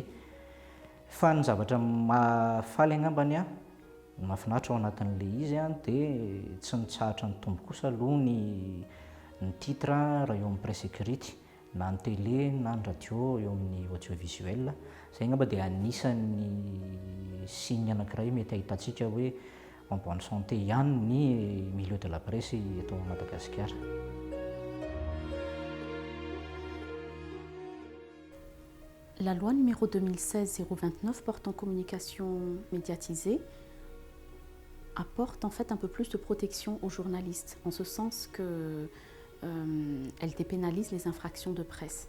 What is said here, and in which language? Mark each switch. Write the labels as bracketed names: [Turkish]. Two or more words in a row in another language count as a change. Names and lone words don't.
[Malagasy] Fa ny zavatra mahafaly angambany mahafinaritra ao anatin'ilay izy dia tsy nitsahatra ny tombo kosa aloha ny titre raha eo amin'ny [French] presse écrite [Malagasy] na ny télé na ny radio eo amin'ny audiovisuel. Izay angamba dia anisan'ny signe anankiray mety ahitantsika hoe [French] en bonne santé [Malagasy] ihany ny [French] milieu de la presse [Malagasy] eto Madagasikara. [French] La loi numéro 2016-029 portant communication médiatisée apporte en fait un peu plus de protection aux journalistes, en ce sens que elle dépénalise les infractions de presse.